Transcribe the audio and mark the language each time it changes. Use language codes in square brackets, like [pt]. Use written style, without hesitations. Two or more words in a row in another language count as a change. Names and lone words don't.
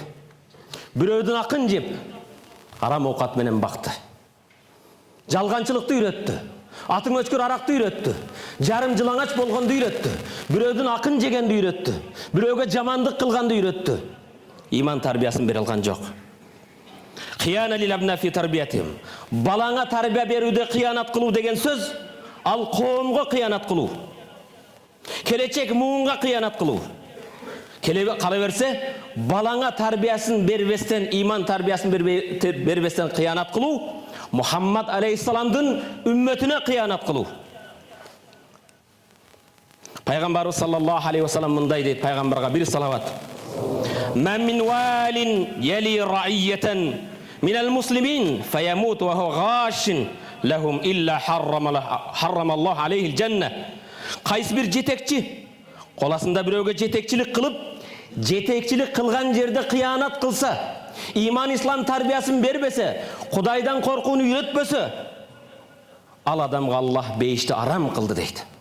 [ky] Бирөөдүн акын жеп, арам оокат менен бакты. Жалганчылыкты үйрөттү. Атың өчкөр аракты үйрөттү. Жарым жылаңач болгонду үйрөттү. Бирөөдүн акын жегенди үйрөттү. Бирөөгө жамандык кылганды үйрөттү. Иман тарбиясын бере алган жок. [ar] خيانة للأبناء في تربيتهم. [ky] Балаңа тарбия берүүдө кыянат кылуу деген сөз, ал коомго кыянат кылуу. Келечек муунга кыянат кылуу. Кала берсе, балаңа тарбиясын бербестен, иман тарбиясын бербестен кыянат кылуу, Мухаммад алейхиссаламдын үммөтүнө кыянат кылуу. [ar] Пайгамбарыбыз صلى الله عليه وسلم [ky] мындай дейт, пайгамбарга бир салават: [ar] "من من وال يلي رعية من المسلمين فيموت وهو غاش لهم إلا حرم الله عليه الجنة." [ky] Кайсы бир жетекчи коласында бирөөгө жетекчилик кылып, жетекчилик кылган жерде кыянат кылса, иман ислам тарбиясын бербесе, Кудайдан коркууну үйрөтпөсө, ал адамга Аллах бейишти арам кылды дейт.